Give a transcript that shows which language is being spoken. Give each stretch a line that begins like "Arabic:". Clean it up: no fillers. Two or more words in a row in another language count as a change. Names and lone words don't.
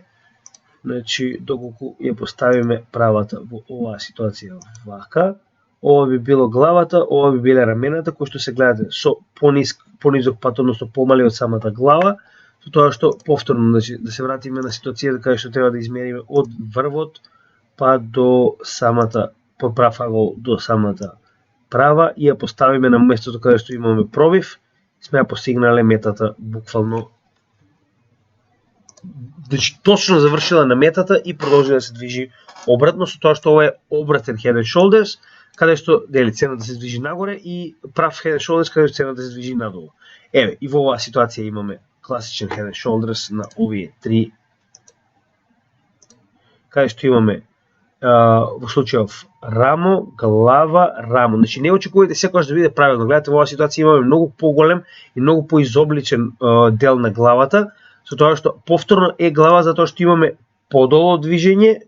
Macedonian: Значи, доколку ја поставиме правата во оваа ситуација вака, ова би било главата, ова би биле рамената, кои што се гледате со понизок пат, односно помали од самата глава, со тоа што повторно, значи, да се вратиме на ситуацијата каде што треба да измериме од врвот па до самата, по прав агол до самата права, и ја поставиме на местото каде што имаме пробив, сме ја постигнале метата буквално. Значи, точно завршила на метата и продолжи да се движи обратно, со тоа што ова е обратен
English: head and shoulders,
Macedonian: каде што цената се движи нагоре, и прав
English: head and shoulders
Macedonian: каде што цената се движи надолу. И во оваа ситуација имаме класичен
English: head and shoulders
Macedonian: на овие три, каде што имаме во случајов рамо, глава, рамо. Значи, не очекувате секогаш да биде правилно. Гледате, во оваа ситуација имаме многу поголем и многу поизобличен дел на главата, со тоа што повторно е глава, затоа што имаме подолго движење